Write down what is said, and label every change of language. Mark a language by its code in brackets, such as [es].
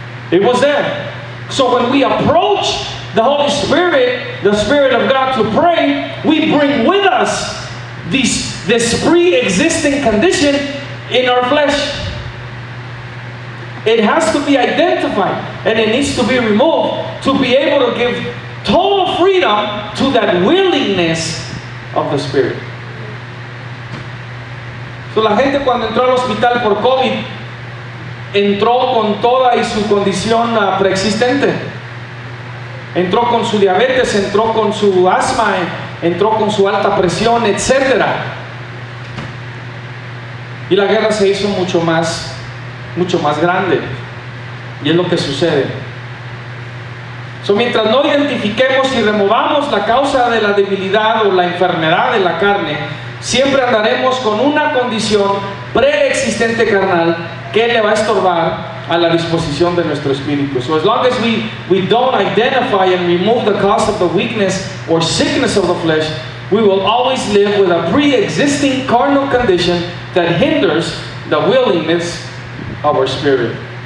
[en] It was there. So when we approach the Holy Spirit, the Spirit of God, to pray, we bring with us this pre-existing condition in our flesh. It has to be identified and it needs to be removed to be able to give total freedom to that willingness of the Spirit. [es] So la gente cuando entró al hospital por COVID entró con toda y su condición preexistente. Entró con su diabetes, entró con su asma, entró con su alta presión, etc. Y la guerra se hizo mucho más grande. Y es lo que sucede. Mientras no identifiquemos y removamos la causa de la debilidad o la enfermedad de la carne, siempre andaremos con una condición preexistente carnal que le va a estorbar a la disposición de nuestro espíritu. [en] So as long as we don't identify and remove the cause of the weakness or sickness of the flesh, we will always live with a pre-existing carnal condition that hinders the willingness of our spirit.